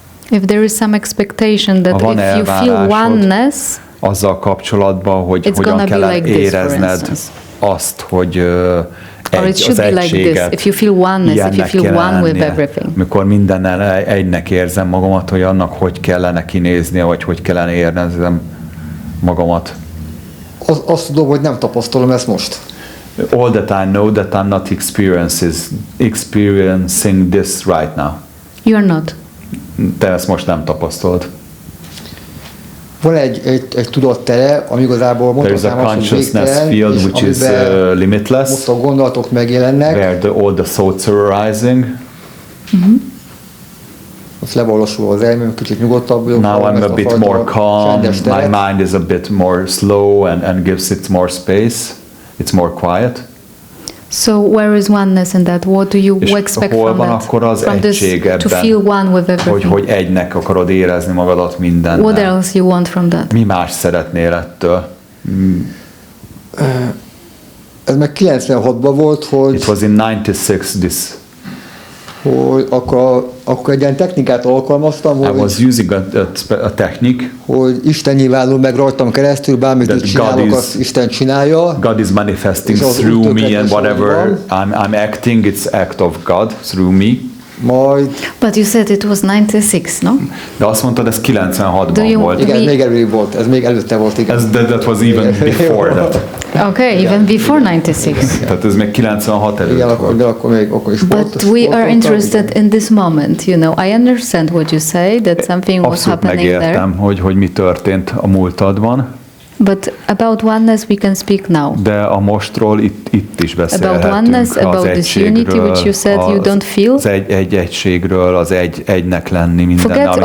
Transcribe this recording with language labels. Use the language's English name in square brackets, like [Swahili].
[English] If there is some expectation that if you feel oneness, [Hungarian] azzal kapcsolatban, hogy hogyan kell érezned azt, hogy az egységet, [English] if you feel oneness, if you feel one with everything. [Hungarian] Mikor mindennel egynek érzem magamat, hogy annak hogy kellene kinéznie, vagy hogy kellene érzem magamat. Azt tudom, hogy nem tapasztalom ezt most. [English] All that I know that I'm not experiencing this right now. You are not. [Hungarian] Te ezt most nem tapasztalod. Van egy tudattere, ami igazából mondhatnám azt, hogy végtelen, és amiben most a gondolatok megjelennek. [English] Where all the thoughts are arising. [Hungarian] Most levalósul az elmém, kicsit nyugodtabb vagyok. [English] Now I'm a bit more calm, my mind is a bit more slow and gives it more space. It's more quiet. So where is oneness in that? What do you expect from that? From this, to feel one with everything. [Hungarian] Hogy egynek akarod érezni magadat mindennel. [English] What else you want from that? [Hungarian] Mi más szeretnél ettől? Ez meg 96-ban volt, hogy... [English] It was in 96 this. [Hungarian] Hogy akkor egy ilyen technikát alkalmaztam, hogy... [English] I was using a technique. [Hungarian] Hogy Isten nyilvánul meg rajtam keresztül, bármit csinálok, azt Isten csinálja. [English] God is manifesting through me, and whatever I'm acting, it's act of God through me. But you said it was 96, no? [Hungarian] De azt mondtad, ez 96-ban volt. Igen, még előbb volt, ez még előtte volt, igen. [English] That was even before that. Okay, even before 96. [Hungarian] Tehát ez még 96 előtt volt. De akkor is volt. [English] But we are interested in this moment, you know. I understand what you say, that something was happening there. [Hungarian] Megértem, hogy mi történt a múltadban. [English] But about oneness we can speak now. [Hungarian] De a mostról itt is beszélhetünk. [English] About oneness, about this unity which you said you don't feel. [Hungarian] Az egységről, az egynek lenni mindennel, amit